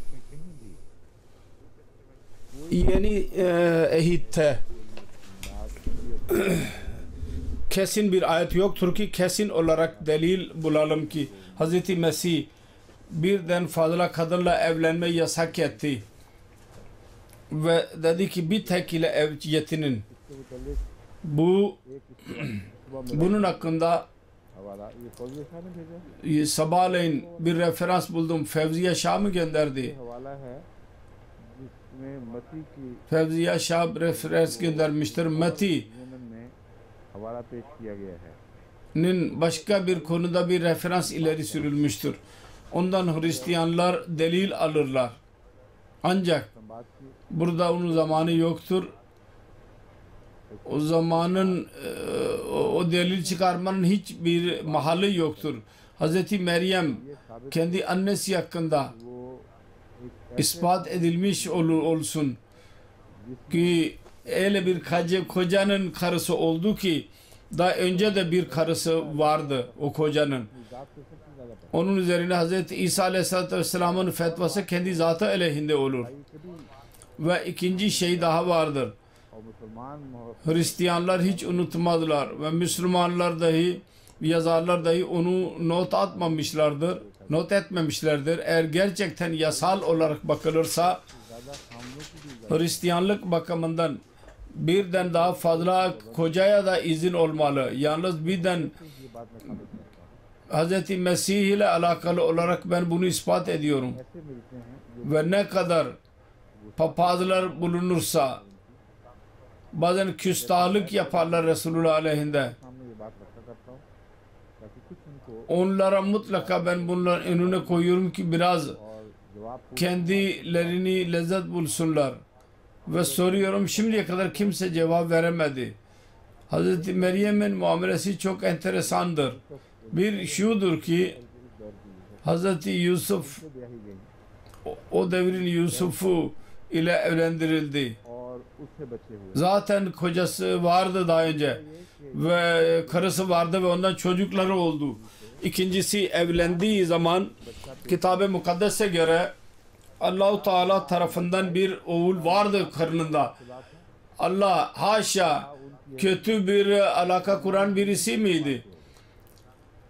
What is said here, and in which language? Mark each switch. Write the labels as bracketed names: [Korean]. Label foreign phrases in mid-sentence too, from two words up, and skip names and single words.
[Turkish] Yeni ehitte kesin bir ayet yoktur ki kesin olarak delil bulalım ki Hz. Mesih birden fazla kadınla evlenme yasak etti ve dedi ki bir tek ile ev yetinin. Bunun hakkında [Urdu] حوالہ یہ فوجی شاہ نے بھیجا [Turkish] sabahleyin bir referans buldum. Fevziye Şah mı gönderdi? [Urdu] حوالہ ہے جس میں متی کی [Turkish] Fevziye Şah referans göndermiştir. Meti'nin [Urdu] یونین میں حوالہ پیش کیا گیا ہے [Turkish] başka bir konuda bir referans ileri sürülmüştür. Ondan Hristiyanlar delil alırlar. Ancak [Urdu] بات کی [Turkish] burada onun zamanı yoktur. O zamanın o delil çıkarmanın hiçbir mahalli yoktur. Hz. Meryem kendi annesi hakkında [Urdu] وہ ایک [Turkish] ispat edilmiş olsun ki öyle bir kocanın karısı oldu ki daha önce de bir karısı vardı o kocanın. [Urdu] ذات سے سب سے زیادہ پتہ [Turkish] Onun üzerine Hz. İsa [Arabic] عليه الصلاة والسلام'ın [Turkish] fetvası kendi zatı aleyhinde olur. [Urdu] कभी [Turkish] Ve ikinci şey daha vardır. [Urdu] اور مسلمان [Turkish] Hristiyanlar hiç unutmadılar ve Müslümanlar dahi yazarlar dahi onu not etmemişlerdir. Eğer gerçekten yasal olarak bakılırsa [Urdu] زیادہ سامنوں کی بھی [Turkish] Hristiyanlık bakımından birden daha fazla kocaya da izin olmalı. Yalnız birden [Urdu] یہ بات میں ثابت کرتا ہوں [Turkish] Hz. Mesih ile alakalı olarak ben bunu ispat ediyorum. [Urdu] ایسے ملتے ہیں جو [Turkish] Ve ne kadar papazlar bulunursa bazen küstahlık yaparlar Resulullah aleyhinde. [Urdu] سامنے یہ بات رکھا کرتا ہوں تاکہ کچھ ان کو [Turkish] Onlara mutlaka ben bunların önüne koyuyorum ki biraz [Urdu] اور جواب [Turkish] kendilerini lezzet bulsunlar. Ve soruyorum şimdiye kadar kimse cevap veremedi. Hz. Meryem'in muamelesi çok enteresandır. Bir şudur ki Hz. Yusuf [Urdu] سے بیاہی گئی [Turkish] o devrin Yusuf'u ile evlendirildi. [Urdu] اور اس سے بچے ہوئے [Turkish] Zaten kocası vardı daha önce ve karısı vardı ve ondan çocukları oldu. İkincisi evlendiği zaman Kitab-ı Mukaddes'e göre Allah-u Teala tarafından bir oğul vardı karnında. Allah haşa kötü bir alaka kuran birisi miydi?